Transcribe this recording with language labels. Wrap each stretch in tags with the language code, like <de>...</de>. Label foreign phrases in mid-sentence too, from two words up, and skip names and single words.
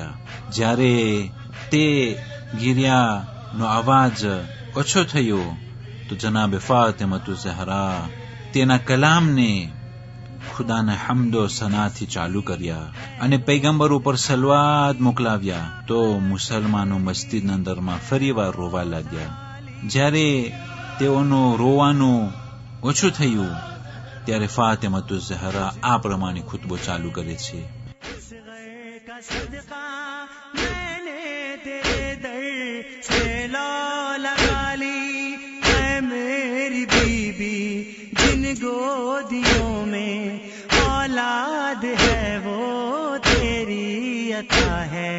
<gu>જ્યારે તે ગીર્યાનો અવાજ ઓછો થયો તો જનાબે ફાતિમતુ ઝહરા તેના કલામને ખુદાના હમદો સનાથી ચાલુ કર્યા અને પૈગંબર ઉપર સલવાત મોકલાવ્યા તો મુસલમાનો મસ્જિદના અંદરમાં ફરીવાર રોવા લાગ્યા. જ્યારે તેઓનું રોવાનું ઓછું થયું ત્યારે ફાતિમતુ ઝહરા આ પ્રમાણે ખુતબો ચાલુ કરે છે.</gu> <ur>میری بیوی جن گودیوں میں اولاد ہے وہ تیری عطا ہے.</ur>